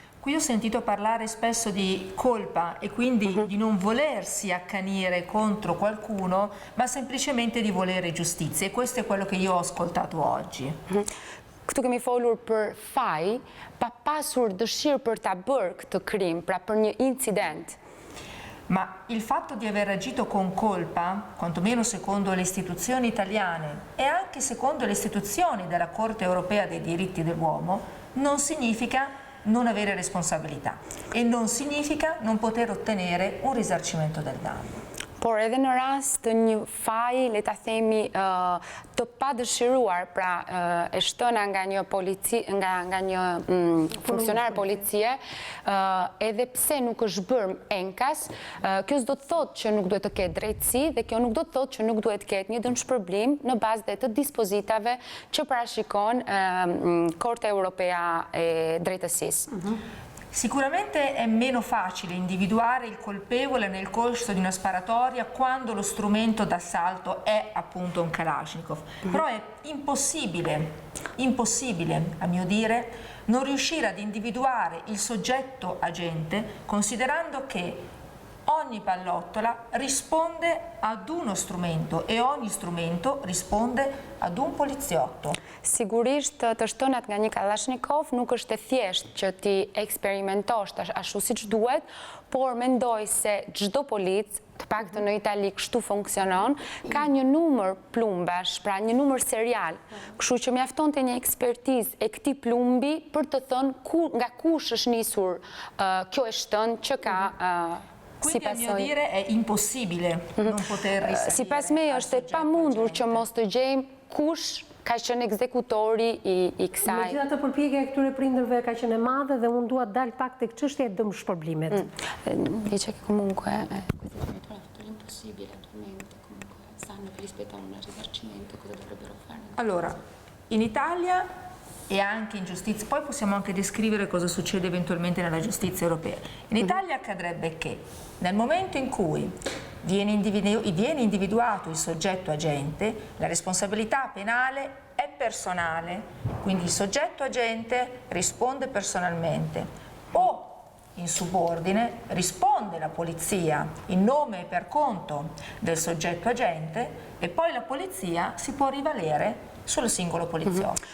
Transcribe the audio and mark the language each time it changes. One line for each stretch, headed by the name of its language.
Italian: Qui ho sentito parlare spesso di colpa e quindi di non volersi accanire contro qualcuno, ma semplicemente di volere giustizia, e questo è quello che io ho ascoltato oggi.
Albanian: Këtu kemi folur për faj, pa pasur dëshirë për ta bërë këtë krim, pra për një incident.
Italian: Ma il fatto di aver agito con colpa, quantomeno secondo le istituzioni italiane e anche secondo le istituzioni della Corte Europea dei Diritti dell'Uomo, non significa non avere responsabilità e non significa non poter ottenere un risarcimento del danno.
Albanian: Por edhe në rast të një faji, le ta themi, të padëshiruar, pra e shtëna nga një nga një funksionar policie, edhe pse nuk është bërë enkas, kjo s'do të thotë që nuk duhet të ketë drejtësi dhe kjo nuk do të thotë që nuk duhet të ketë një dëmshpërblim në bazë dhe të dispozitave që parashikon Korte Europea e Drejtësisë.
Italian: Sicuramente è meno facile individuare il colpevole nel corso di una sparatoria quando lo strumento d'assalto è appunto un Kalashnikov, però è impossibile a mio dire non riuscire ad individuare il soggetto agente considerando che ogni pallottola risponde ad uno strumento e ogni strumento risponde ad un poliziotto.
Albanian: Sigurisht të shtënat nga një Kalashnikov nuk është e thjesht që ti eksperimentosh ashtu siç duhet, por mendoj se çdo polic, të paktën në Itali kështu funksionon, ka një numër plumbash, pra një numër serial. Kështu që mjaftonte një ekspertizë e këtij plumbi për të thënë nga kush është nisur kjo e shtënë që ka
Italian: Quindi a mio dire è impossibile non poter risarcire.
Albanian: Sipas me është e pamundur që mos të gjejmë kush ka qenë ekzekutori i kësaj. Megjithatë përpjekja e këtyre prindërve ka qenë e madhe dhe unë dua të dal pak tek çështja e dëmshpërblimit.
Italian: Dice che comunque questi genitori hanno fatto l'impossibile attualmente, comunque sanno che rispettano un risarcimento, cosa dovrebbero fare? Allora, in Italia e anche in giustizia, poi possiamo anche descrivere cosa succede eventualmente nella giustizia europea. In Italia accadrebbe che nel momento in cui viene individuato il soggetto agente, la responsabilità penale è personale, quindi il soggetto agente risponde personalmente o in subordine risponde la polizia in nome e per conto del soggetto agente e poi la polizia si può rivalere sul singolo poliziotto.